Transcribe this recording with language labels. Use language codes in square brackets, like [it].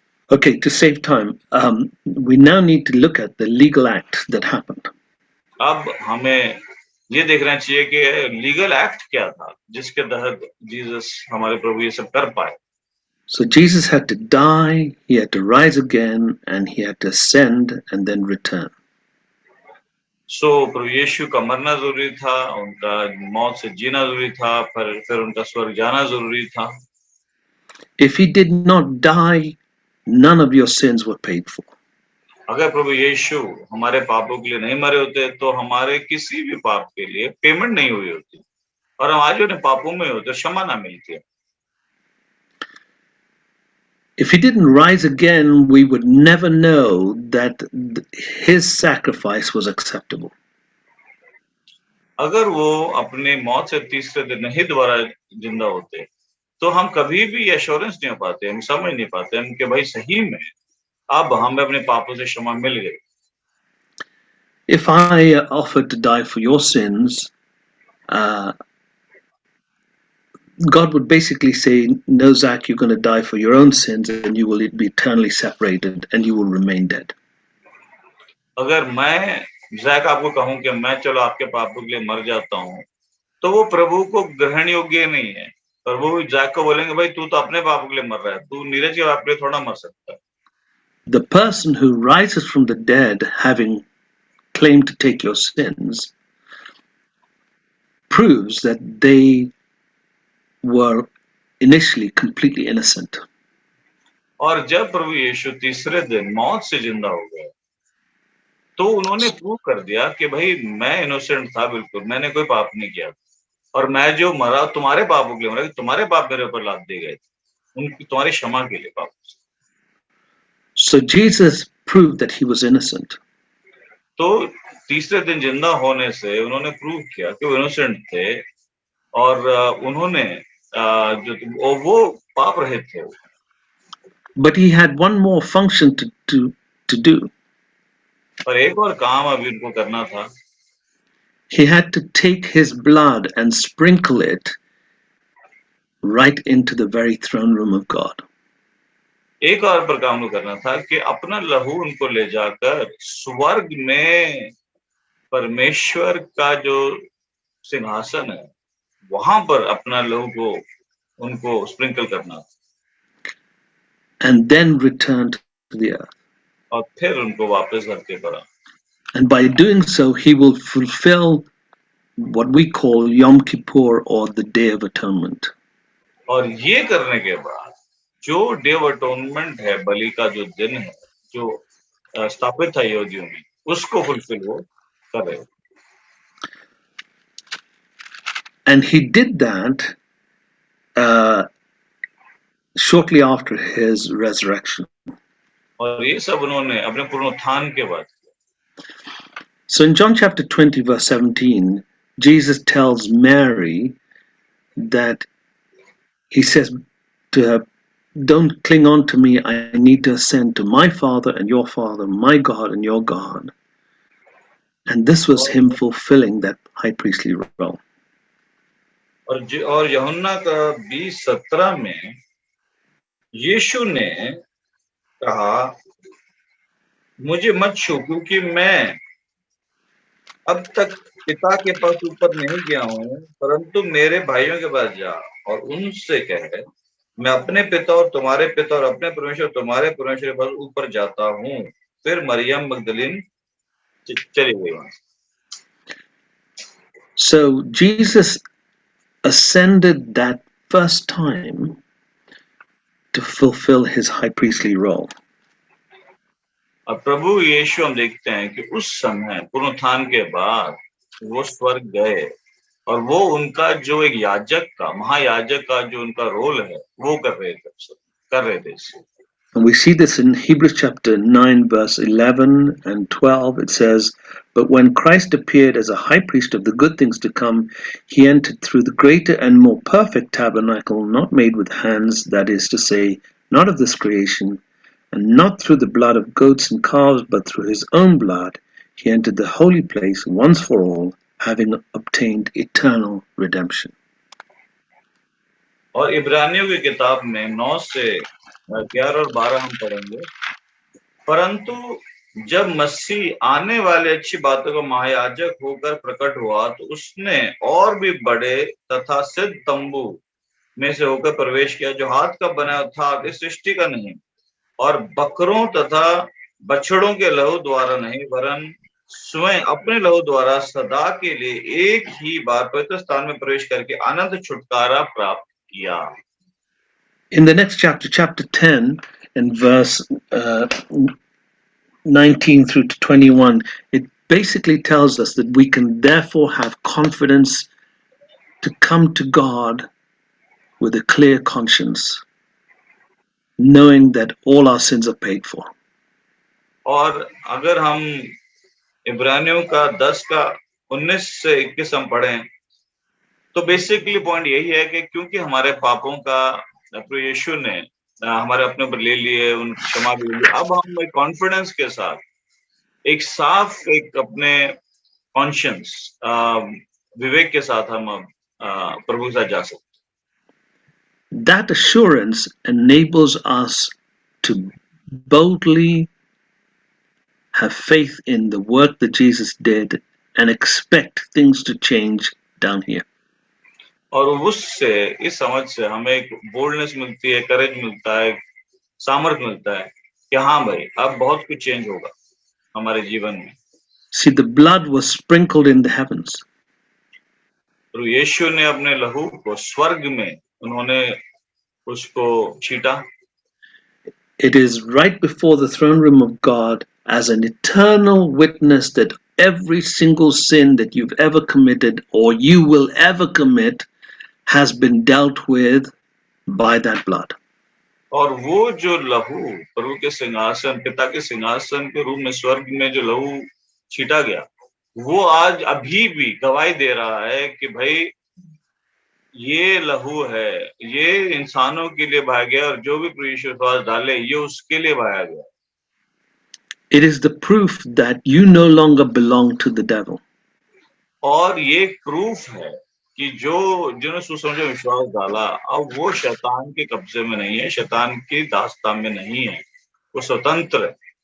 [en] Okay, to save time, we now need to look at the legal act that happened. [hi] अब हमें ये देखना चाहिए कि लीगल एक्ट क्या था जिसके तहत जीसस, हमारे प्रभु, ये सब कर पाए। [en] So Jesus had to die, he had to rise again, and he had to ascend and then return. [hi] सो प्रभु यीशु का मरना जरूरी था, उनका मौत से जीना जरूरी था, फिर उनका स्वर्ग जाना जरूरी था। [en] If he did not die, none of your sins were paid for. [hi] अगर प्रभु यीशु हमारे पापों के लिए नहीं मरे होते तो हमारे किसी भी पाप के लिए पेमेंट नहीं हुई होती, और हम आज उन्हें पापों में होते क्षमा ना मिलती। [en] If he didn't rise again, we would never know that his sacrifice was acceptable. [hi] अगर वो अपने मौत से तीसरे दिन नहीं दोबारा जिंदा होते तो हम कभी भी एश्योरेंस नहीं हो पाते, हम समझ नहीं पाते हम कि भाई सही में अब हमें अपने पापों से क्षमा मिल गई। [en] If I offered to die for your sins, God would basically say, no, Zach, you're going to die for your own sins and you will be eternally separated and you will remain dead. [hi] अगर मैं Jack आपको कहूं कि मैं चलो आपके पापों के लिए मर जाता हूं, तो वो प्रभु को ग्रहण योग्य नहीं है। प्रभु जैक को बोलेंगे, भाई तू तो अपने पापों के लिए मर रहा है, तू नीरज के पाप के लिए थोड़ा मर सकता है। [en] The person who rises from the dead, having claimed to take your sins, proves that they were initially completely innocent. [hi] और जब प्रभु यीशु तीसरे दिन मौत से जिंदा हो गए तो उन्होंने प्रूव कर दिया कि भाई मैं इनोसेंट था, बिल्कुल मैंने कोई पाप नहीं किया, और मैं जो मरा तुम्हारे पापों के लिए मरा, तुम्हारे पाप मेरे ऊपर लाद दिए गए थे, उनकी तुम्हारी क्षमा के लिए पाप। [en] So Jesus proved that he was innocent. [hi] तो तीसरे दिन जिंदा होने से उन्होंने प्रूव किया कि वो इनोसेंट थे, और उन्होंने जो वो पाप रहित थे। [en] But he had one more function to do. [hi] पर एक और काम अभी उनको करना था। [en] He had to take his blood and sprinkle it right into the very throne room of God. [hi] एक और पर काम करना था कि अपना लहू उनको ले जाकर स्वर्ग में परमेश्वर का जो सिंहासन है वहां पर अपना लहू को उनको स्प्रिंकल करना [en] and then return to the earth. [hi] और फिर उनको वापस धरती पर आना। [en] And by doing so, he will fulfill what we call Yom Kippur, or the Day of Atonement. [hi] और ये करने के बाद जो डे ऑफ अटोनमेंट है, बलि का जो दिन है, जो स्थापित है यहूदियों में, उसको फुलफिल वो कर रहे। [en] And he did that shortly after his resurrection. [hi] और ये सब उन्होंने अपने पुनरुत्थान के बाद किया। [en] So in John chapter 20, verse 17, Jesus tells Mary that he says to her, "Don't cling on to me. I need to ascend to my Father and your Father, my God and your God." And this was him fulfilling that high priestly role. [hi] और यूहन्ना का 20:17 में यीशु ने कहा, मुझे मत छू, क्योंकि मैं अब तक पिता के पास ऊपर नहीं गया हूँ, परंतु मेरे भाइयों के पास जा और उनसे कह, मैं अपने पिता और तुम्हारे पिता और अपने परमेश्वर तुम्हारे परमेश्वर के पास ऊपर जाता हूँ। फिर मरियम मगदलीन चली गई वहां। [en] So Jesus ascended that first time to fulfill his high priestly role. [hi] अब प्रभु यीशु हम देखते हैं कि उस समय पुनरुत्थान के बाद वो स्वर्ग गए और वो उनका जो एक याजक का, महायाजक का जो उनका रोल है वो कर रहे थे। [en] And we see this in Hebrews chapter 9, verse 11 and 12. It says, "But when Christ appeared as a high priest of the good things to come, he entered through the greater and more perfect tabernacle, not made with hands, that is to say, not of this creation, and not through the blood of goats and calves, but through his own blood, he entered the holy place once for all, having obtained eternal redemption." [hi] और इब्रानियों की किताब में 9 से 11 और 12 हम पढ़ेंगे, परंतु जब मसीह आने वाले अच्छी बातों का महायाजक होकर प्रकट हुआ, तो उसने और भी बड़े तथा सिद्ध तंबू में से होकर प्रवेश किया, जो हाथ का बना था, इस सृष्टि का नहीं, और बकरों तथा बछड़ों के लहू द्वारा नहीं, वरन स्वयं अपने लहू द्वारा सदा के लिए एक ही बार पवित्र स्थान में प्रवेश करके अनंत छुटकारा प्राप्त किया। [en] In the next chapter, chapter 10, in verse 19 through to 21, it basically tells us that we can therefore have confidence to come to God with a clear conscience, knowing that all our sins are paid for. [hi] और अगर हम इब्रानियों का 10 का 19 से 21 हम पढ़ें, तो बेसिकली पॉइंट यही है कि क्योंकि हमारे पापों का प्रभु यीशु ने हमारे अपने ऊपर ले लिए, उन क्षमा भी ली, अब हम एक कॉन्फिडेंस के साथ, एक साफ, एक अपने कॉन्शियंस, विवेक के साथ हम प्रभु के साथ जा सकते। [en] That assurance enables us to boldly have faith in the work that Jesus did and expect things to change down here. [hi] और उससे, इस समझ से हमें एक बोल्डनेस मिलती है, करेज मिलता है, सामर्थ्य मिलता है कि हाँ भाई, अब बहुत कुछ चेंज होगा हमारे जीवन में। [en] See, the blood was sprinkled in the heavens. [hi] तो यीशु ने अपने लहू को स्वर्ग में उन्होंने उसको छीटा। [en] It is right before the throne room of God as an eternal witness that every single sin that you've ever committed or you will ever commit has been dealt with by that blood. [hi] और वो जो लहू प्रभु के सिंहासन, पिता के सिंहासन के रूप में स्वर्ग में जो लहू छीटा गया, वो आज अभी भी गवाही दे रहा है कि भाई ये लहू है, ये इंसानों के लिए बहाया गया, और जो भी प्रभु यीशु विश्वास डाले ये उसके लिए बहाया गया। [en] It is the proof that you no longer belong to the devil. [hi] और ये प्रूफ है कि जिन्होंने सुसमझ में विश्वास डाला, अब वो शैतान के कब्जे में नहीं है, शैतान की दास्तां में नहीं है, वो स्वतंत्र है।